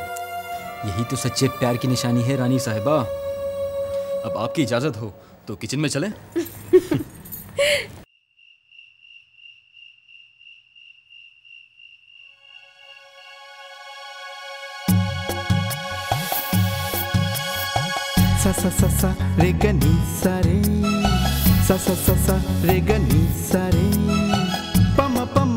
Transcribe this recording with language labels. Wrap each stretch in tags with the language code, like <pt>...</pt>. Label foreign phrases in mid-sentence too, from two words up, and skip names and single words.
<hi>यही तो सच्चे प्यार की निशानी है रानी साहिबा। अब आपकी इजाजत हो तो किचन में चलें? सा सा सा सा रे ग नी सा रे, सा सा सा सा रे ग नी सा रे, प म प म</hi>